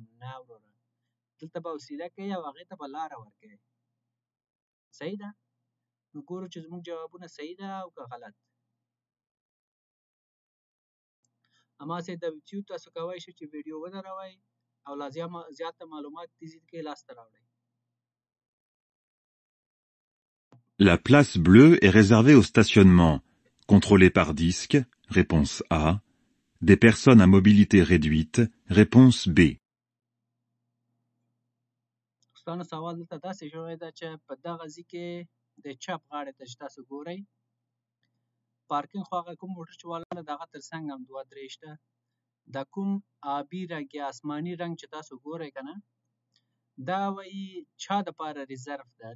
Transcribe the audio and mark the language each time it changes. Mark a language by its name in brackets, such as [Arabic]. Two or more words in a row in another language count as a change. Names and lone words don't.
[Pashto] نه وروره، دلته به حوصله کوئ او هغې ته به لاره ورکوئ. صحیح ده؟ نو ګورو چې زموږ جوابونه صحیح ده او که غلط. هماسې د یوټیوب تاسو کولی شئ چې ویډیو ودروئ او لا زیاته معلومات دې ځای کې لاسته راوړئ. [French] La place bleue est réservée au stationnement, contrôlé par disque, réponse A. Des personnes à mobilité réduite, réponse B. [Pashto] دوستانو سوال دلته داسې شوی ده چې په دغه ځای کې د چپ غاړې ته چې تاسو ګورئ پارکینګ خو هغه کوم موټر چې والا ده د هغه تر څنګ هم دوه درې شته. دا کوم آبي رنګ یا آسماني رنګ چې تاسو ګورئ که نه، دا وایي چا دپاره ریزرف ده.